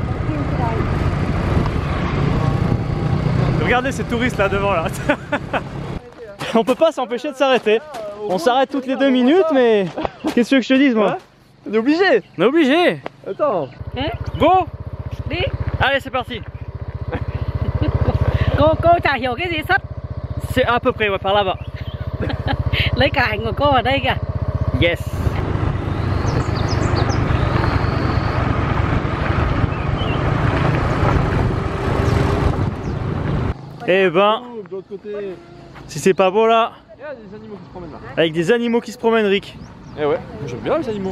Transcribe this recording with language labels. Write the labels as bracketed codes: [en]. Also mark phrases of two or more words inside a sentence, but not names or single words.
[fr] Regardez ces touristes là devant là. On peut pas s'empêcher de s'arrêter. On s'arrête toutes les 2 minutes mais qu'est-ce que je te dise moi? On est obligé. On est obligé. Attends. Go. [vi] Đi. [fr] Allez c'est parti. [vi] Cô chả hiểu cái gì sắt. [fr] C'est à peu près ouais, par là-bas. [vi] Lấy cả ảnh của cô ở đây kìa. Yes. [fr] Eh ben, De l'autre côté. si c'est pas beau là, Il y a des animaux qui se promènent là. avec des animaux qui se promènent, Rick. Eh ouais, j'aime bien les animaux.